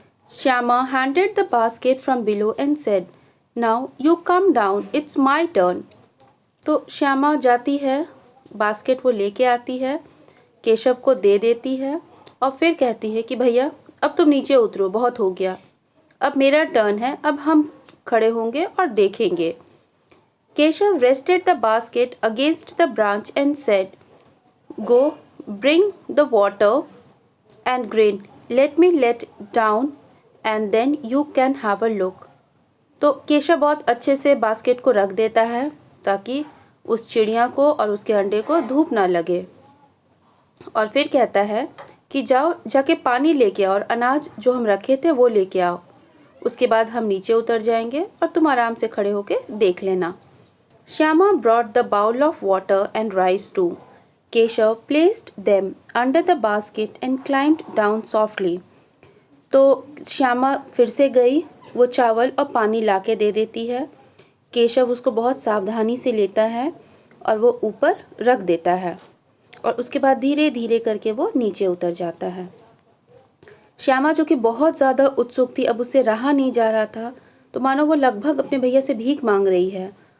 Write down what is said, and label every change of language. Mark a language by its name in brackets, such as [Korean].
[English] Shyama handed the basket from below and said, now you come down, it's my turn. [Hindi] तो श्यामा जाती है, basket वो लेके आती है, केशव को दे देती है और फिर कहती है कि भैया अब तुम नीचे उतरो, बहुत हो गया, अब मेरा टर्न है, अब हम खड़े होंगे और देखेंगे। [English] Keshav rested the basket against the branch and said, go bring the water and grain, let me let down and then you can have a look. [Hindi] तो केशव बहुत अच्छे से बास्केट को रख देता है ताकि उस चिड़िया को और उसके अंडे को धूप ना लगे, और फिर कहता है कि जाओ जाके पानी लेके आओ और अनाज जो हम रखे थे वो लेके आओ, उसके बाद हम नीचे उतर जाएंगे और तुम आराम से खड़े होके देख लेना। [English] Shyama brought the bowl of water and rice too. Keshav placed them under the basket and climbed down softly. [Hindi] तो श्यामा फिर से गई, वो चावल और पानी लाके दे देती है। केशव उसको बहुत सावधानी से लेता है और वो ऊपर रख देता है और उसके बाद धीरे धीरे करके वो नीचे उतर जाता है। श्यामा जो कि बहुत ज़्यादा उत्सुक थी, अब उससे रहा नहीं जा रहा था, तो मानो वो लगभग अपने भैया से भीख मांग रही है।